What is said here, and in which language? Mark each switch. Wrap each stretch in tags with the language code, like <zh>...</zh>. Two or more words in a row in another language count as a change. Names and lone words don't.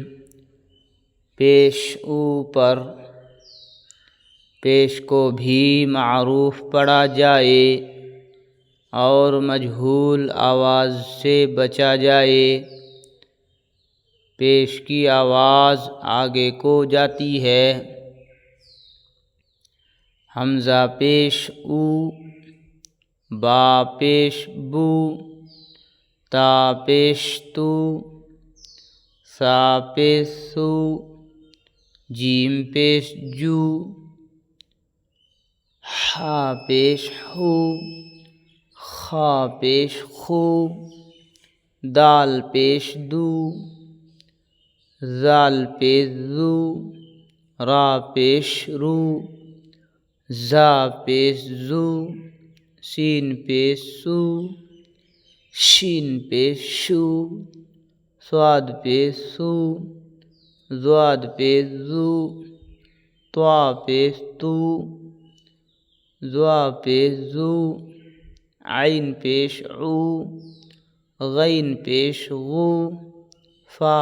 <ur>پیش اوپر، پیش کو بھی معروف پڑھا جائے اور مجہول آواز سے بچا جائے۔ پیش کی آواز آگے کو جاتی ہے۔ حمزہ پیش او، با پیش بو، تا پیش تو، سا پیش سو، جیم پیش جو، حا پیش حو، خا پیش خو، دال پیش دو، زال پیش زو، را پیش رو، زا پیش زو، سین پیش سو، شین پیش شو، صاد پیش سو، ضاد پیش زو، طا پیش تو، ضا پیش زو، عین پیش عو، غین پیش غو، فا</ur>